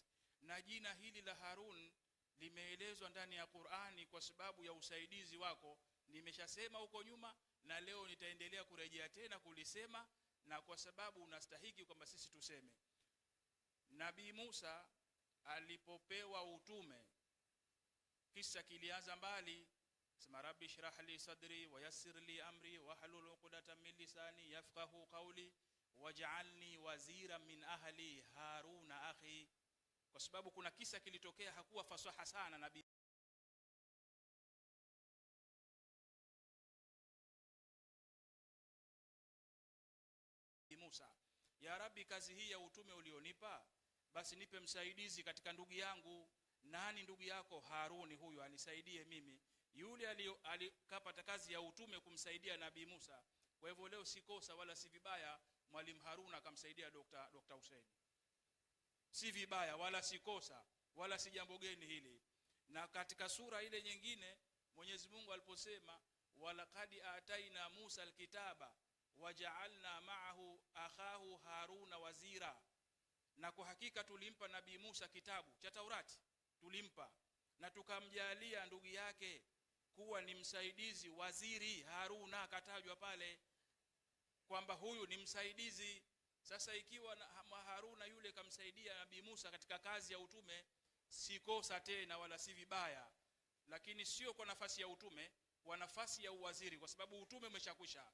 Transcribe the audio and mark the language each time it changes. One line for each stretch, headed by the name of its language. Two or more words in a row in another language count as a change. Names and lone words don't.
Swahili: Na jina hili la Harun limeelezwa ndani ya Qur'ani kwa sababu ya usaidizi wako. Nimeshasema huko nyuma na leo nitaendelea kurejea tena kulisema, na kwa sababu unastahiki kwamba sisi tuseme. Nabii Musa alipopewa utume, kisa kilianza mbali.
Arabic: Sema رب اشرح لي صدري ويسر لي أمري واحلل عقدة من لساني يفقهوا قولي واجعلني وزيرا من أهلي هارون أخي.
Swahili: Kwa sababu kuna kisa kilitokea, hakuwa fasaha sana Nabii Musa,
Arabic: يا رب,
Swahili: kazi hii ya utume ulionipa, basi nipe msaidizi katika ndugu yangu. Nani ndugu yako? Haruni, huyu anisaidie mimi. Yule alikapata kazi ya utume kumsaidia Nabii Musa. Kwa hivyo leo si kosa wala si vibaya Mwalimu Haruna akamsaidia Dr. Hussein. Si vibaya wala si kosa wala si jambo geni hili. Na katika sura ile nyingine Mwenyezi Mungu aliposema
Arabic: ولقد آتينا موسى الكتاب وجعلنا معه أخاه هارون وزيرا,
Swahili: na kwa hakika tulimpa Nabii Musa kitabu cha Taurati, tulimpa na tukamjalia ndugu yake kuwa ni msaidizi, waziri. Haruna akatajwa pale kwamba huyu ni msaidizi. Sasa ikiwa Haruna yule kamsaidia Nabii Musa katika kazi ya utume, si kosa tena wala si vibaya, lakini sio kwa nafasi ya utume, kwa nafasi ya uwaziri, kwa sababu utume umeshakwisha.